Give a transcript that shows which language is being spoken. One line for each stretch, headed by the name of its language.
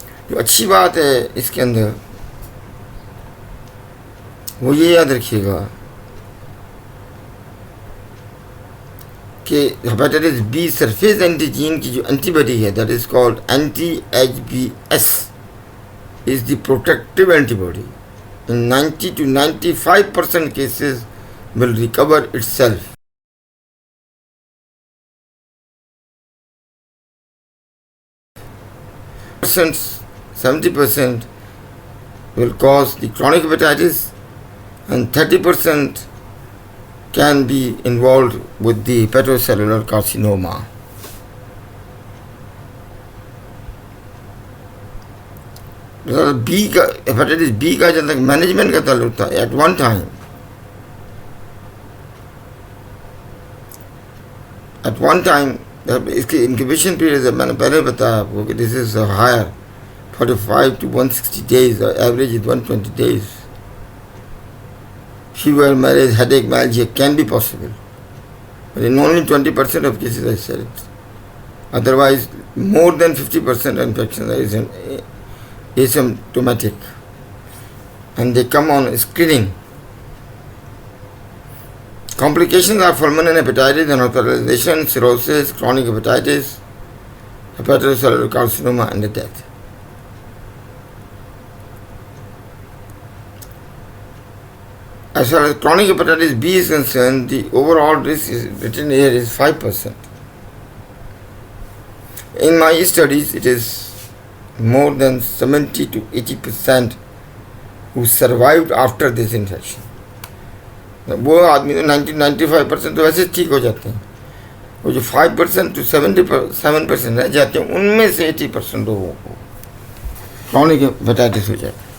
Hindi: जो अच्छी बात है इसके अंदर वो ये याद रखिएगा कि हेपेटाइटिस बी सरफेस एंटीजन की जो एंटीबॉडी है,
English: That is called anti-HBs, is the protective antibody. In 90 to 95% cases will recover itself. 70% will cause the chronic hepatitis, and 30% can be involved with the hepatocellular carcinoma. Hepatitis B का जब तक management का ताल्लुक था, at one time इसकी incubation period मैंने पहले बताया आपको कि this is higher 45 to 160 days, average is 120 days. Fever, malaise, headache, myalgia can be possible, but in only 20% of cases I said it. Otherwise, more than 50% infections are asymptomatic, and they come on screening. Complications are fulminant hepatitis and hospitalization, cirrhosis, chronic hepatitis, hepatocellular carcinoma, and death. As far as chronic hepatitis B is concerned, the overall risk is written here is 5%. In my studies, it is more than 70 to 80% who survived after this infection.
Hindi: वो आदमी तो 90-95% तो वैसे ठीक हो जाते हैं. वो जो 5% to 77% रह जाते हैं, उनमें से 80% लोगों को chronic hepatitis हो जाए.